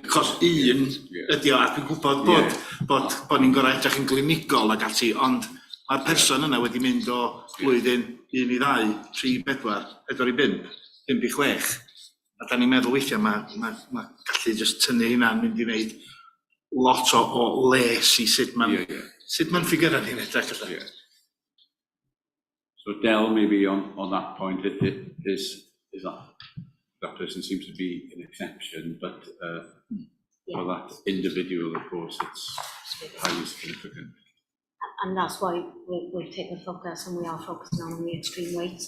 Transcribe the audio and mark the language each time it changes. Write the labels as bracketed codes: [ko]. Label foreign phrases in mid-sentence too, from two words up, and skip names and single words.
[cy] Cos un ydi o, a dwi'n gwybod bod ni'n gorau edrych yn glinigol ag ati, ond mae'r person yna wedi mynd o blwyddyn 1 i 2, 3 i 4, 4 i 5, 5 i 6. A da ni'n meddwl weithiau mae gallu just tynnu hynna'n mynd i wneud lot o les i sut mae'n ffigurau ni'n edrych. [en] So Del, maybe on that point, that person seems to be an exception, but for that individual, of course, it's highly significant. And that's why we've taken the focus and we are focusing on the extreme weights.